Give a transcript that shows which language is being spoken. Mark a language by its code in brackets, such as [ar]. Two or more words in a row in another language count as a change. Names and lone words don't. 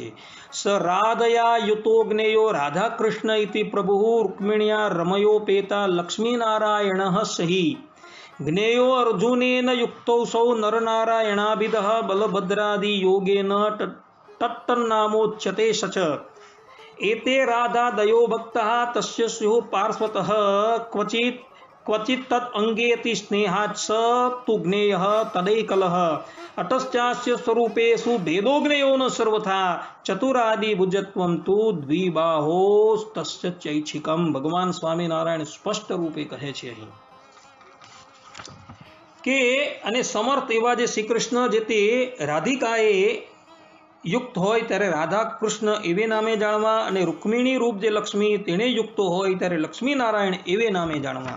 [sa] સ રાધયા યુતો જ્ઞેયો રાધા કૃષ્ણ ઇતિ પ્રભુ રૂક્મિણ્યા રમયોપેતા લક્ષ્મીનારાયણ સહી જ્ઞેયો અર્જુનેન યુક્તૌ સૌ નરનારાયણાભિદઃ બલભદ્રાદિ યોગેન તત્તન્નામોચ્યતે સચ एते राधा दयो भक्तः तस्य स्युः पार्श्वतः क्वचित् तत् अंगेति स्नेहात् स तु ज्ञेयः तदैकलः अतश्चास्य स्वरूपेषु भेदो ज्ञेयो न सर्वथा चतुरादि भुजत्वं तु द्विबाहोस्तस्य चैच्छिकम्. [gu] ભગવાન સ્વામિનારાયણ સ્પષ્ટ રૂપે કહે છે અહીં કે અને સમર્થ એવા જે શ્રી કૃષ્ણ જે તે રાધિકાએ યુક્ત હોય ત્યારે રાધા કૃષ્ણ એવે નામે જાણવા અને રૂક્મિણી રૂપ જે લક્ષ્મી તેને યુક્ત હોય ત્યારે લક્ષ્મીનારાયણ એવે નામે જાણવા.